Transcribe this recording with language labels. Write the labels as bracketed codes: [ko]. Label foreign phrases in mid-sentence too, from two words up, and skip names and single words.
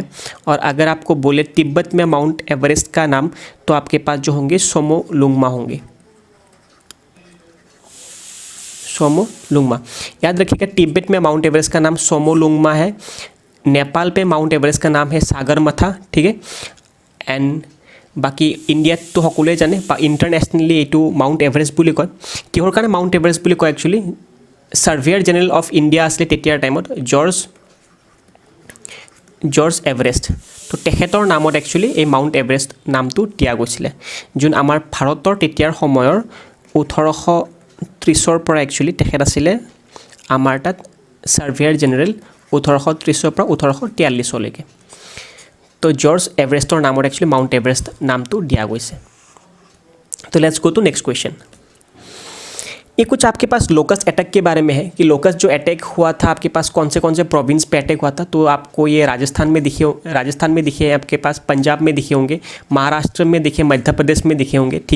[hi] और अगर आपको बोले तिब्बत में माउंट एवरेस्ट का नाम, तो आपके पास जो होंगे सोमोलुंगमा होंगे, सोमोलुंगमा। याद रखिएगा, तिब्बत में माउंट एवरेस्ट का नाम सोमोलुंगमा है, नेपाल पे माउंट एवरेस्ट का नाम है सागरमाथा, ठीक है। एंड बाकी इंडिया तो [as] সকলোৱে জানে, ইণ্টাৰনেশ্যনেলি এইটো মাউণ্ট এভাৰেষ্ট বুলি কয়। কিহৰ কাৰণে মাউণ্ট এভাৰেষ্ট বুলি কয় একচুৱেলি, [en] Surveyor General of India [as] আছিলে তেতিয়াৰ টাইমত জৰ্জ এভাৰেষ্ট। তো তেখেতৰ নামত একচুৱেলি এই মাউণ্ট এভাৰেষ্ট নামটো দিয়া গৈছিলে, যোন আমাৰ ভাৰতৰ তেতিয়াৰ সময়ৰ 1830ৰ পৰা একচুৱেলি তেখেত আছিলে আমাৰ তাত [en] Surveyor General [as] 1830ৰ পৰা 1843লৈকে। তো জৰ্জ এভাৰেষ্টৰ নামত একচুৱেলি মাউণ্ট এভাৰেষ্ট নামটো দিয়া গৈছে। [hi] तो [en] let's go to next question. [hi] ये कुछ आपके पास [en] locust attack [hi] के बारे में है कि लोकस्ट जो अटैक हुआ था आपके पास कौन से प्रोविंस पे अटैक हुआ था। तो आपको ये राजस्थान में दिखे, आपके पास पंजाब में दिखे होंगे, महाराष्ट्र में दिखे, मध्य प्रदेश में दिखे होंगे, ठीक है।